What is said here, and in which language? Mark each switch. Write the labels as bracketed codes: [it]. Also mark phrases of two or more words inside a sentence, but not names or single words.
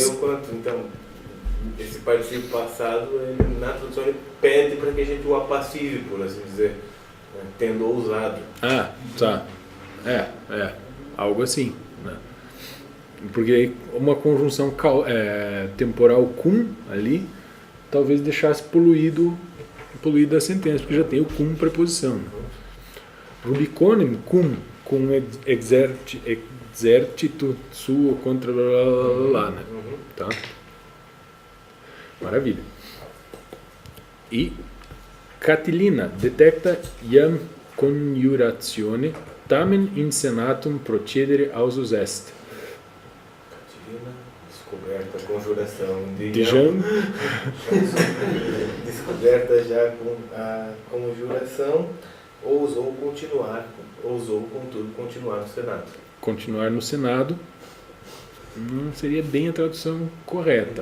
[pt] Você vê o quanto, então, esse particípio passado, ele, na tradução, ele pede para que a gente o apassive, por assim dizer, né, tendo ousado. Ah, tá. Algo assim. Né? Porque aí uma conjunção temporal cum ali talvez deixasse poluída a sentença, porque já tem o cum preposição. Né? [la] Rubiconem cum exercito suo contra [pt] lá, né? Tá? Maravilha. [la] E Catilina detecta iam conjuratione tamen in senatum procedere ausus est. [pt] Catilina, descoberta, conjuração De Jean, descoberta já com a conjuração, ousou contudo continuar no Senado. continuar no Senado não seria bem a tradução correta.